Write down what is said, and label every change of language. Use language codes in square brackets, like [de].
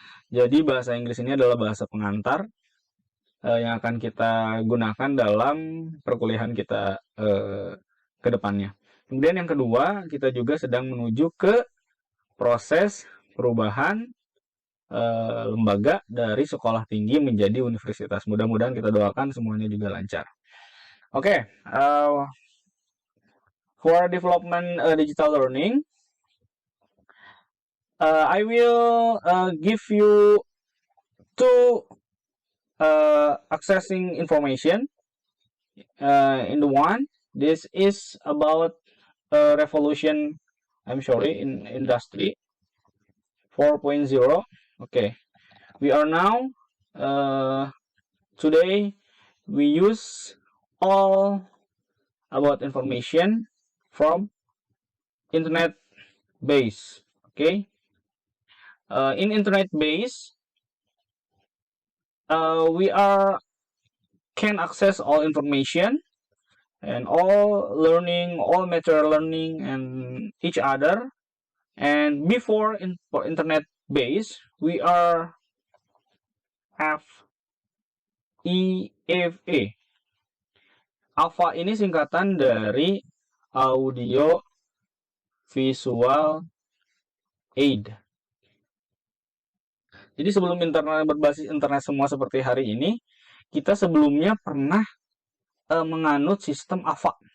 [id] Jadi bahasa Inggris ini adalah bahasa pengantar yang akan kita gunakan dalam perkuliahan kita ke depannya. Kemudian yang kedua, kita juga sedang menuju ke proses perubahan lembaga dari sekolah tinggi menjadi universitas. Mudah-mudahan kita doakan semuanya juga lancar. [en] Oke, for development digital learning, I will give you two accessing information. In the one, this is about revolution, in industry 4.0. Okay, we are now today we use all about information from internet base. Okay, in internet base, we can access all information and all learning, all material learning and each other. And before for internet base, we are have EFA. [id] AVA ini singkatan dari audio visual aid. Jadi sebelum internet berbasis internet semua seperti hari ini, kita sebelumnya pernah menganut sistem AVA.